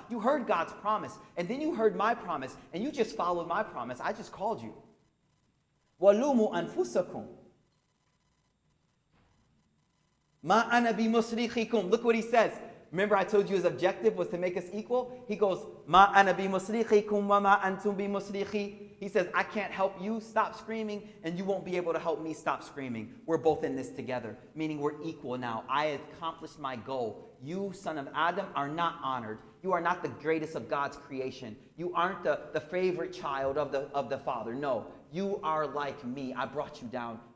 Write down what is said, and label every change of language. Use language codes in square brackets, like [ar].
[en] You heard God's promise. And then you heard my promise. And you just followed my promise. I just called you. [ar] وَلُومُوا أَنفُسَكُمْ مَا أَنَا بِمُصْرِخِكُمْ. [en] Look what he says. Remember I told you his objective was to make us equal? He goes, [ar] مَا أَنَا بِمُصْرِخِكُمْ وَمَا أَنْتُمْ بِمُصْرِخِي. [en] He says, I can't help you, stop screaming, and you won't be able to help me, stop screaming. We're both in this together, meaning we're equal now. I accomplished my goal. You, son of Adam, are not honored. You are not the greatest of God's creation. You aren't the favorite child of the Father. No, you are like me. I brought you down.